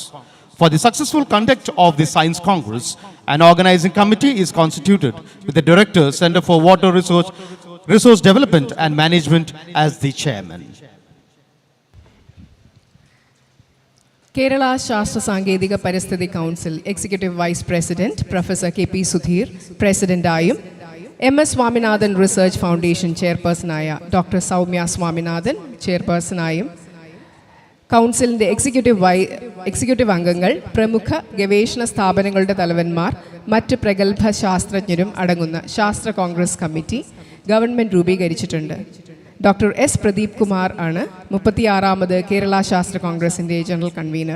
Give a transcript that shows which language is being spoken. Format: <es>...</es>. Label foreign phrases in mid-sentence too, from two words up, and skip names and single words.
<en>For the successful conduct of the Science Congress, an organizing committee is constituted with the Director, Center for Water Resource Development and Management as the Chairman. Kerala Shastra Sangeethika Paristhiti Council Executive Vice President Professor K.P. Sudhir, President Ayum, M.S. Swaminathan Research Foundation Chairperson Aya Dr. Soumya Swaminathan, Chairperson Ayum,</en> <ml>കൗൺസിലിൻ്റെ എക്സിക്യൂട്ടീവ് അംഗങ്ങൾ, പ്രമുഖ ഗവേഷണ സ്ഥാപനങ്ങളുടെ തലവന്മാർ, മറ്റ് പ്രഗത്ഭ ശാസ്ത്രജ്ഞരും അടങ്ങുന്ന ശാസ്ത്ര കോൺഗ്രസ്</ml> <en>committee government</en> <ml>രൂപീകരിച്ചിട്ടുണ്ട്. ഡോക്ടർ എസ് പ്രദീപ് കുമാർ ആണ് 36ാമത് കേരള ശാസ്ത്ര കോൺഗ്രസിൻ്റെ</ml> <en>general convener.</en>